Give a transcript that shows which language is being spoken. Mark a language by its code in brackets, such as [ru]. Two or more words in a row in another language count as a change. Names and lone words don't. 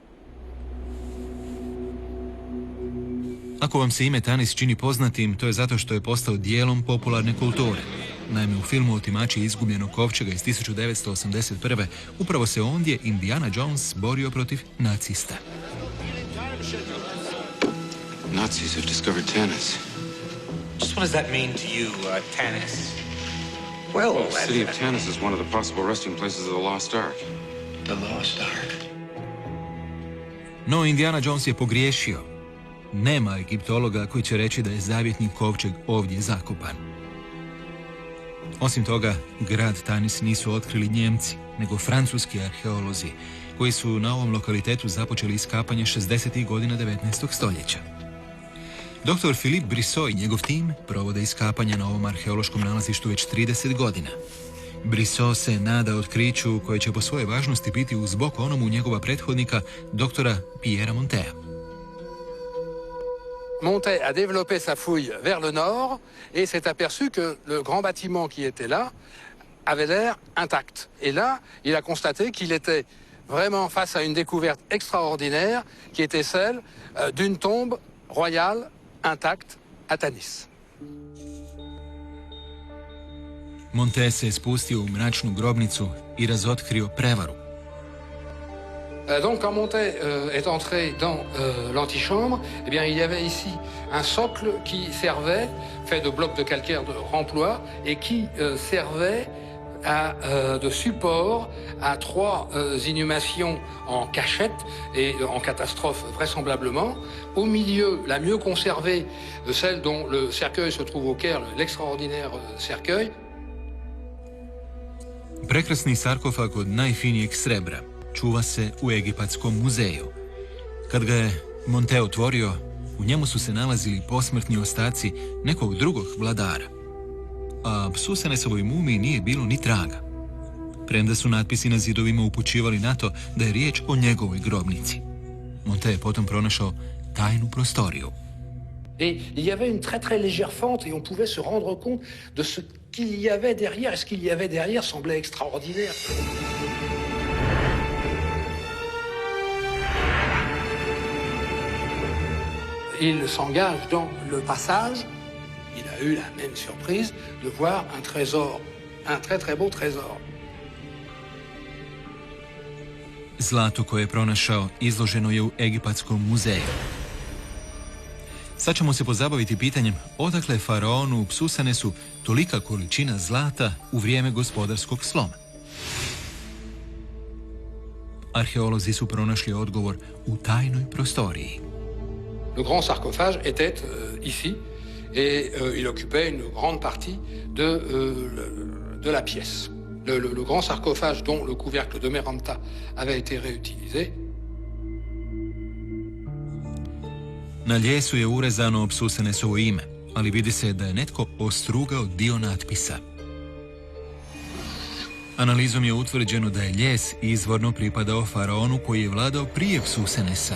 [hr] Ako vam se ime Tanis čini poznatim, to je zato što je postao dijelom popularne kulture. Naime, u filmu Otimači izgubljenog kovčega iz 1981. upravo se ondje Indiana Jones borio protiv nacista. [en] Nazis have discovered Tanis. Just what does that mean to you, Tanis? Well, the city of Tanis is one of the possible resting places of the Lost Ark. The Lost Ark. [hr] No, Indiana Jones je pogriješio. Nema egiptologa koji će reći da je zavjetni kovčeg ovdje zakopan. Osim toga, grad Tanis nisu otkrili Njemci, nego francuski arheolozi, koji su na ovom lokalitetu započeli iskapanje 60. godina 19. stoljeća. Dr. Philippe Brissot i njegov tim provode iskapanja na ovom arheološkom nalazištu već 30 godina. Brissot se nada otkriću koje će po svojoj važnosti biti uz bok onomu njegova prethodnika, doktora Pierrea Montea. [fr] Montet a développé sa fouille vers le nord et s'est aperçu que le grand bâtiment qui était là avait l'air intact. Et là, il a constaté qu'il était vraiment face à une découverte extraordinaire qui était celle d'une tombe royale intacte à Tanis. [hr] Montet se je spustio u mračnu grobnicu i razotkrio prevaru. [fr] Donc, quand Montet est entré dans l'antichambre, eh bien, il y avait ici un socle qui servait, fait de blocs de calcaire de remploi, et qui servait de support à 3 inhumations en cachette et en catastrophe vraisemblablement. Au milieu, la mieux conservée, celle dont le cercueil se trouve au Caire, l'extraordinaire cercueil. [hr] Prekrasni sarkofag od najfinijeg srebra čuva se u Egipatskom muzeju. Kad ga je Montet otvorio, u njemu su se nalazili posmrtni ostaci nekog drugog vladara. A Psusenesovoj mumiji nije bilo ni traga. Premda su natpisi na zidovima upućivali na to da je riječ o njegovoj grobnici. Montet je potom pronašao tajnu prostoriju. [fr] Et il y avait une très très légère fente et on pouvait se rendre compte de ce qu'il y avait derrière. Et ce qu'il y avait derrière semblait extraordinaire. Il s'engage dans le passage. Il a eu la même surprise de voir un trésor, un très très beau trésor. [hr] Zlato koje je pronašao izloženo je u Egipatskom muzeju. Sad ćemo se pozabaviti pitanjem odakle faraonu Psusenesu tolika količina zlata u vrijeme gospodarskog sloma. Arheolozi su pronašli odgovor u tajnoj prostoriji. [fr] Le grand sarcophage était ici et il occupait une grande partie de la pièce. Le grand sarcophage dont le couvercle de Meranta avait été réutilisé. [hr] Na ljesu je urezano Psusenesovo ime, ali vidi se da je netko ostrugao dio natpisa. Analizom je utvrđeno da je ljes izvorno pripadao faraonu koji je vladao prije Psusenesa.